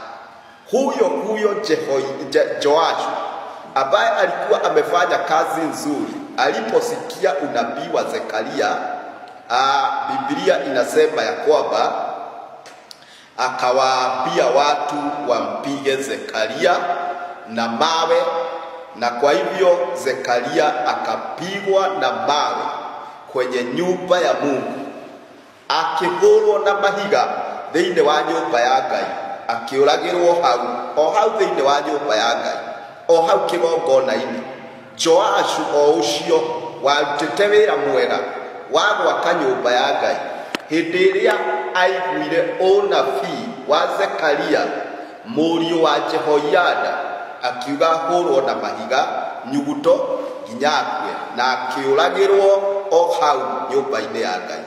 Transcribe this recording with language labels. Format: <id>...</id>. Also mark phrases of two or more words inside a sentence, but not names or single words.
<sw>Huyo Joashu ambaye alikuwa amefanya kazi nzuri, aliposikia unabii wa Zekaria, Biblia Biblia inasema ya kwamba akawaambia watu wampige Zekaria na mawe, na kwa hivyo Zekaria akapigwa na mawe kwenye nyumba ya Mungu,</sw> <ki>akihũrwo na mahiga thĩinĩ wa nyũmba ya Ngai, akiũragĩrwo hau thĩinĩ wa nyũmba ya Ngai, o hau kĩgongona-inĩ. Joashu o ũcio warutĩte wĩra mwega wa gwaka nyũmba ya Ngai, hĩndĩ ĩrĩa aiguire ũnabii wa Zekaria mũriũ wa Jehoiada akiuga hũrwo na mahiga nyuguto nginya akue, na akĩũragĩrwo o hau nyũmba-inĩ ya Ngai.</ki>